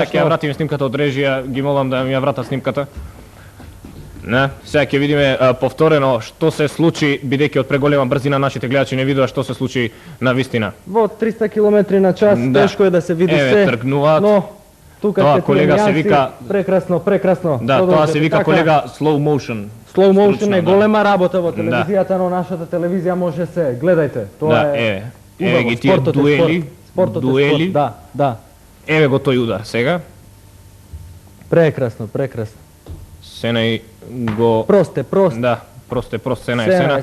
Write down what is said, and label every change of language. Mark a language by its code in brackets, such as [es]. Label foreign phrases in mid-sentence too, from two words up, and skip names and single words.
[mk] Сега ќе ја вратиме снимката од режија, ги молам да ми ја вратат снимката. Не, сега ќе видиме повторено што се случи, бидејќи од преголема брзина нашите гледачи не видува што се случи на вистина. Во 300 км на час, тешко е да се види се. Еве тргнуваат. Но тука тоа колега се вика прекрасно, прекрасно. Да, тоа се вика колега [en] slow motion. Slow motion [mk] е голема работа во телевизијата, но нашата телевизија може се. Гледајте, тоа е. Еве ги тие дуели. Дуели. Да, да. Еве го тој удар сега. Прекрасно, прекрасно. Сена и го... Прост. Да, прост Сена е Сена.